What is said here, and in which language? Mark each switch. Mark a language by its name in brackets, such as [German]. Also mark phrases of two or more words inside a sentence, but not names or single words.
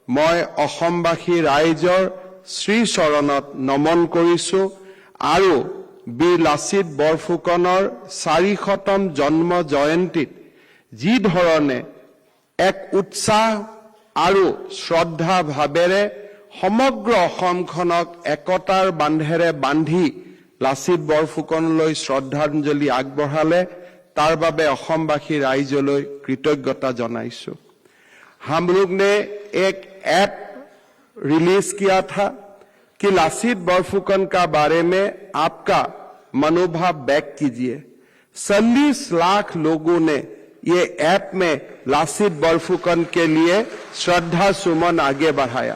[Assamese] মই অসমবাসী ৰাইজৰ শ্ৰী চৰণত নমন কৰিছো আৰু বীৰ লাচিত বৰফুকনৰ 400তম জন্ম জয়ন্তীত যি ধৰণে এক উৎসাহ আৰু শ্ৰদ্ধা ভাৱেৰে সমগ্ৰ অসমখনক একতাৰ বান্ধেৰে বান্ধি লাচিত বৰফুকনলৈ শ্ৰদ্ধাঞ্জলি আগবঢ়ালে তাৰ বাবে অসমবাসী ৰাইজলৈ কৃতজ্ঞতা জনাইছো। [Hindi] हम लोग ने एक ऐप रिलीज किया था कि लासित बरफुकन का बारे में आपका मनोभाव व्यक्त कीजिए। 40 लाख लोगों ने ये ऐप में लासित बरफुकन के लिए श्रद्धा सुमन आगे बढ़ाया।